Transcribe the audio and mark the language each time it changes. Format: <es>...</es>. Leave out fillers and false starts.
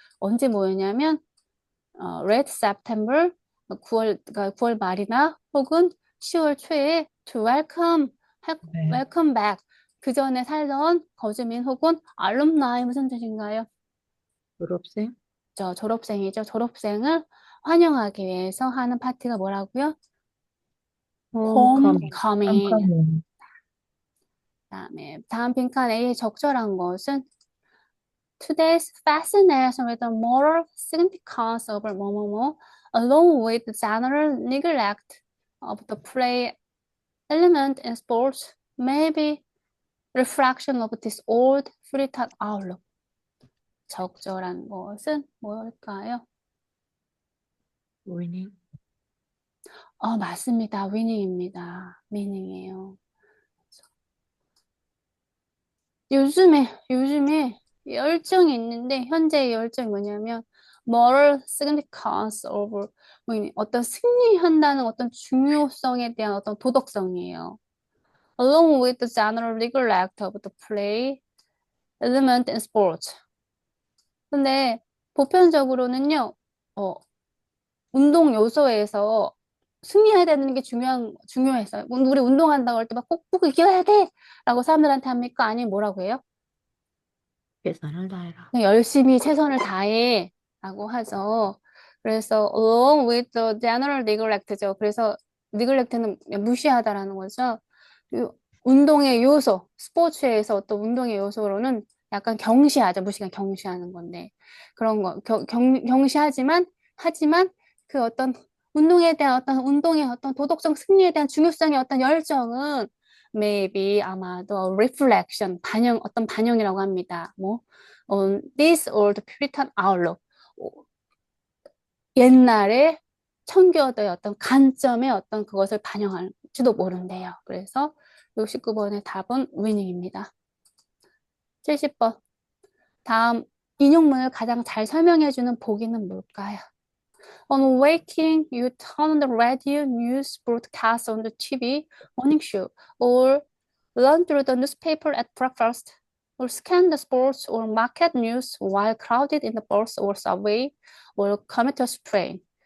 <ko>언제 모이냐면</ko> <en>late September,</en> <ko>9월 말이나 혹은 10월 초에</ko> <en>to</en> <ko>네.</ko> <en>welcome back.</en> <ko>그 전에 살던 거주민 혹은 alumni 무슨 뜻인가요? 졸업생. 졸업생이죠. 졸업생을 환영하기 위해서 하는 파티가 뭐라고요? 홈커밍.</ko> <en>homecoming.</en> <ko>홈커밍.</ko> <en>그다음에</en> <ko>다음 빈칸 A의 적절한 것은</ko> <en>Today's fascination with the moral significance of</en> <ko>뭐뭐뭐,</ko> <en>along with the general neglect of the play element in sports, may be reflection of this old Puritan outlook.</en> <ko>적절한 것은 뭘까요? 위닝. 맞습니다. 위닝입니다. 위닝이에요. 요즘에 열정이 있는데, 현재의 열정이 뭐냐면,</ko> <en>moral significance of,</en> <ko>어떤 승리한다는 어떤 중요성에 대한 어떤 도덕성이에요.</ko> <en>Along with the general neglect of the play element in sports.</en> <ko>근데 보편적으로는요, 운동 요소에서 승리해야 되는 게 중요해서. 우리 운동한다고 할 때 막 꼭 이겨야 돼! 라고 사람들한테 합니까? 아니면 뭐라고 해요? 최선을 다해라. 그냥 열심히 최선을 다해 라고 하죠. 그래서</ko> <en>along with the general neglect</en> <ko>죠. 그래서 neglect는 무시하다라는 거죠. 운동의 요소, 스포츠에서 어떤 운동의 요소로는 약간 경시하죠. 무시가 경시하는 건데 그런 거 경시하지만 그 어떤 운동에 대한 어떤 운동의 어떤 도덕적 승리에 대한 중요성의 어떤 열정은 maybe 아마도 reflection 어떤 반영이라고 합니다. 뭐</ko> <en>on this old Puritan outlook.</en> <ko>옛날에 청교도의 어떤 관점의 어떤 그것을 반영할지도 모른대요. 그래서 69번의 답은 위닝입니다. 70번. 다음 인용문을 가장 잘 설명해주는 보기는 뭘까요?</ko> <en>On waking, you turn on the radio news broadcast on the TV, morning show, or run through the newspaper at breakfast, or scan the sports or market news while crowded in the bus or subway or commuter's train.</en>